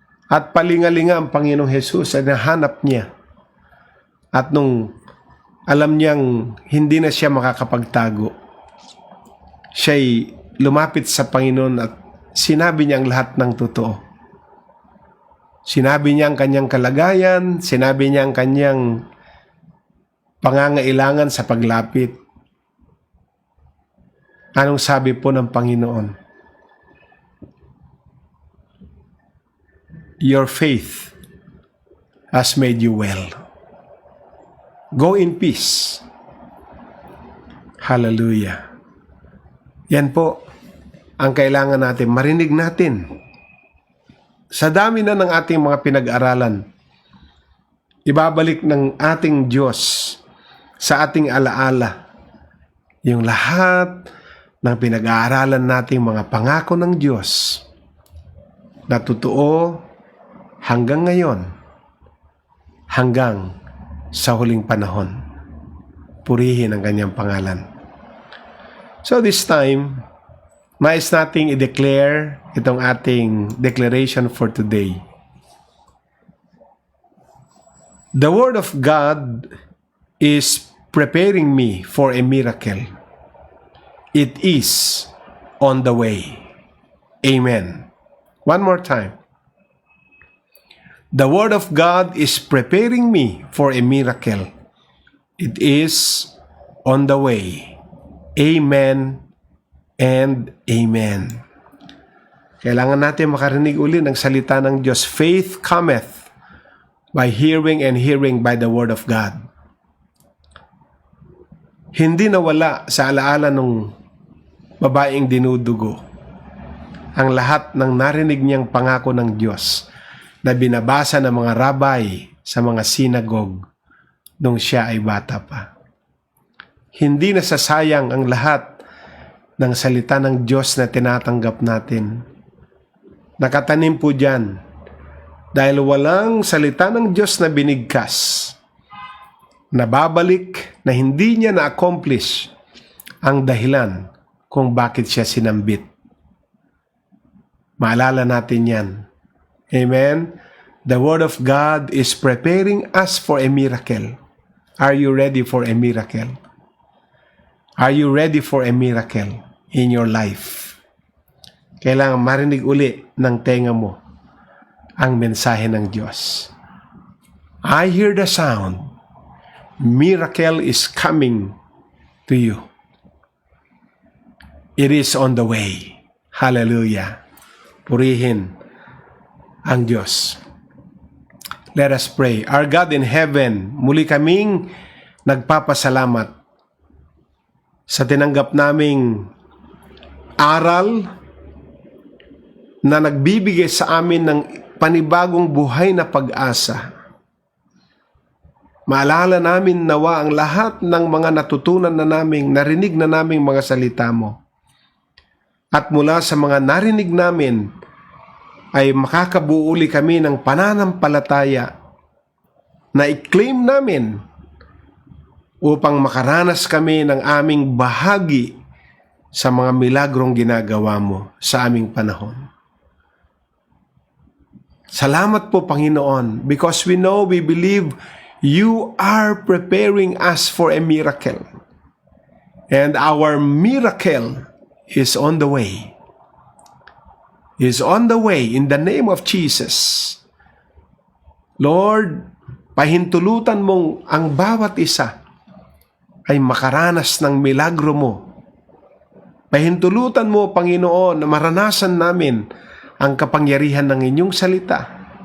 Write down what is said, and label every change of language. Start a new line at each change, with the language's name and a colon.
Filipino: At palingalinga ang Panginoong Jesus ay nahanap niya. At nung alam niyang hindi na siya makakapagtago, siya'y lumapit sa Panginoon at sinabi niya ang lahat ng totoo. Sinabi niya ang kanyang kalagayan, sinabi niya ang kanyang pangangailangan sa paglapit. Anong sabi po ng Panginoon?
English: Your faith has made you well. Go in peace. Hallelujah.
Filipino: Yan po ang kailangan natin. Marinig natin. Sa dami na ng ating mga pinag-aralan, ibabalik ng ating Diyos sa ating alaala yung lahat ng pinag-aaralan nating mga pangako ng Diyos na totoo hanggang ngayon, hanggang sa huling panahon. Purihin ang kanyang pangalan.
English: So this time,
Filipino: nais nating i-declare itong ating
English: declaration for today. The Word of God is preparing me for a miracle. It is on the way. Amen. One more time. The Word of God is preparing me for a miracle. It is on the way. Amen and amen.
Filipino: Kailangan natin makarinig uli ng salita ng Diyos.
English: Faith cometh by hearing and hearing by the Word of God.
Filipino: Hindi nawala sa alaala ng babaeng dinudugo ang lahat ng narinig niyang pangako ng Diyos na binabasa ng mga rabay sa mga sinagog nung siya ay bata pa. Hindi nasasayang ang lahat ng salita ng Diyos na tinatanggap natin. Nakatanim po dyan dahil walang salita ng Diyos na binigkas, na babalik na hindi niya na-accomplish ang dahilan kung bakit siya sinambit. Maalala natin yan. Amen?
English: The Word of God is preparing us for a miracle. Are you ready for a miracle? Are you ready for a miracle in your life?
Filipino: Kailangan marinig uli ng tenga mo ang mensahe ng Diyos.
English: I hear the sound. Miracle is coming to you. It is on the way. Hallelujah.
Filipino: Purihin ang Diyos.
English: Let us pray. Our God in heaven,
Filipino: muli kaming nagpapasalamat sa tinanggap naming aral na nagbibigay sa amin ng panibagong buhay na pag-asa. Maalala namin nawa ang lahat ng mga natutunan na naming, narinig na naming mga salita mo. At mula sa mga narinig namin, ay makakabuo uli kami ng pananampalataya na i-claim namin upang makaranas kami ng aming bahagi sa mga milagrong ginagawa mo sa aming panahon. Salamat po,
English: Panginoon, because we know, we believe you are preparing us for a miracle. And our miracle is on the way. Is on the way in the name of Jesus.
Filipino: Lord, pahintulutan mong ang bawat isa ay makaranas ng milagro mo. Pahintulutan mo, Panginoon, na maranasan namin ang kapangyarihan ng inyong salita.